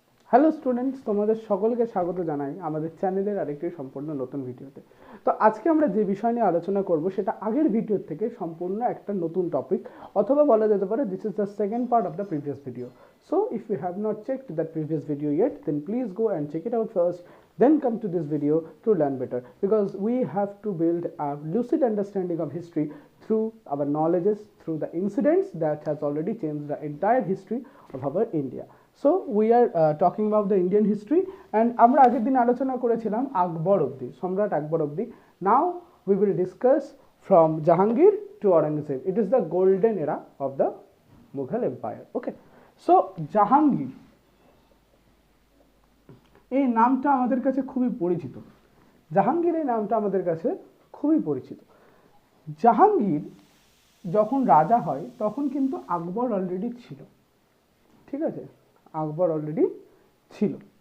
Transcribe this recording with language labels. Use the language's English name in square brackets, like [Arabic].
[Bangla] Hello students, তোমাদের সকলকে স্বাগত জানাই আমাদের চ্যানেলের আরেকটি সম্পূর্ণ নতুন ভিডিওতে। তো আজকে আমরা যে বিষয় নিয়ে আলোচনা করব সেটা আগের ভিডিও থেকে সম্পূর্ণ একটা নতুন টপিক, অথবা বলা যেতে পারে [English] This is the second part of the previous video. So if you have not checked that previous video yet, then please go and check it out first, then come to this video to learn better, because we have to build a lucid understanding of history through our knowledges, through the incidents that has already changed the entire history of our India. So we are talking about the Indian history, and [Bangla] আমরা আগের দিন আলোচনা করেছিলাম আকবর অবধি, সম্রাট আকবর অবধি। [English] Now we will discuss from Jahangir to Aurangzeb. It is the golden era of the Mughal Empire. [Bangla] Okay, so Jahangir এই নামটা আমাদের কাছে খুবই পরিচিত। জাহাঙ্গীর এই নামটা আমাদের কাছে খুবই পরিচিত। জাহাঙ্গীর যখন রাজা হয় তখন কিন্তু আকবর অলরেডি ছিল, ঠিক আছে, আকবর অলরেডি ছিল।